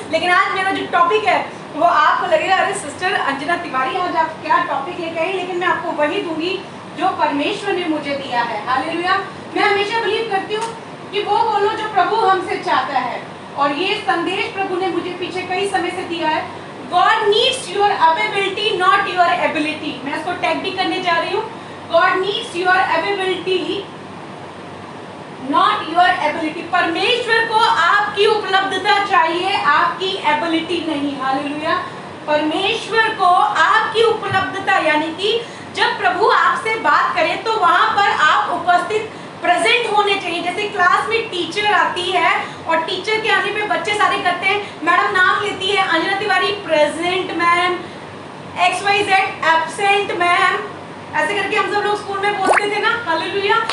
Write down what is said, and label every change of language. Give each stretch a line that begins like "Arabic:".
Hindi: लेकिन आज मेरा जो टॉपिक है वो आपको लगेगा अरे सिस्टर अंजना तिवारी आज आप क्या टॉपिक लेके आई, लेकिन मैं आपको वही दूंगी जो परमेश्वर ने मुझे दिया है। हालेलुया। मैं हमेशा बिलीव करती हूँ कि वो बोलो जो प्रभु हमसे चाहता है। और ये संदेश प्रभु ने मुझे पीछे कई समय से दिया है।
English: God needs your ability, not your ability।
Hindi: मैं इसको टैग भी करने जा रही हूँ।
English: God needs your ability, not your ability।
Hindi: परमेश्वर को आपकी उपलब्धता चाहिए, आपकी एबिलिटी नहीं। हालेलुया। परमेश्वर को आपकी उपलब्धता, यानी कि जब प्रभु आपसे बात करे तो वहां पर आप उपस्थित प्रेजेंट होने चाहिए। जैसे क्लास में टीचर आती है और टीचर के आने पे बच्चे सारे करते हैं, मैडम नाम लेती है Anjana Tiwari present ma'am, XYZ absent ma'am, ऐसे करके हम सब लोग स्कूल में बोलते थे ना। हालेलुया।